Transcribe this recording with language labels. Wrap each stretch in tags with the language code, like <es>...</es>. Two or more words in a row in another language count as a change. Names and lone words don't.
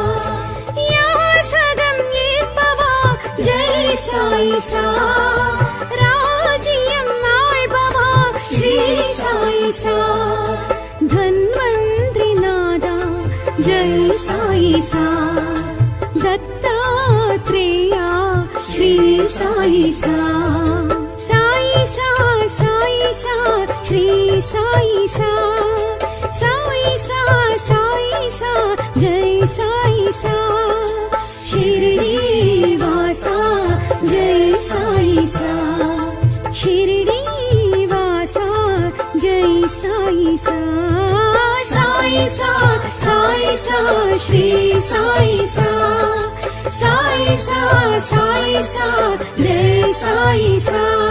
<ta>யாசகம் ஏற்பவா ஜெய் சாயி சா ராஜ்யம் ஆள்பவா ஸ்ரீ சாயி சா தன்வந்திரி நாதா ஜெய் சாயி சா தத்தாத்ரேயா ஸ்ரீ சாயி சா சாயி சா சாயி சா శ్రీ సాయి</ta> <te>సా సాయి సా సాయి సా జై సాయి సా షిరిడి వాసా జై సాయి సా షిరిడి వాసా జై సాయి సా సాయి సా సాయి సా శ్రీ సాయి సా సాయి సా సాయి సా జై సాయి సా</te>